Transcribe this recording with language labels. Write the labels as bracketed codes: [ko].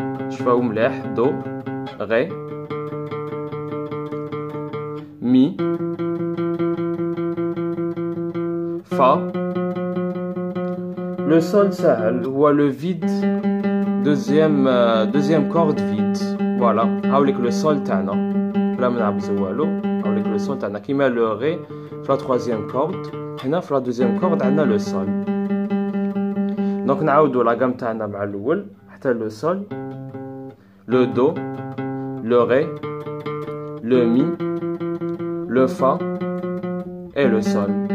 [ar] شوفوا مليح, do, ré, mi, fa. [fr] Le sol [ar] سهل هو [fr] le vide, deuxième corde vide. Voilà, avec le sol تاعنا [ar] بلا ما نعبزو والو. [fr] avec le sol تاعنا [ar] كيما [fr] le ré في la troisième corde, هنا في la deuxième corde عندنا le sol. Donc [ar] نعاودو [fr] la gamme تاعنا [ar] مع الأول حتى [fr] le sol, le do, le ré, le mi, le fa et le sol.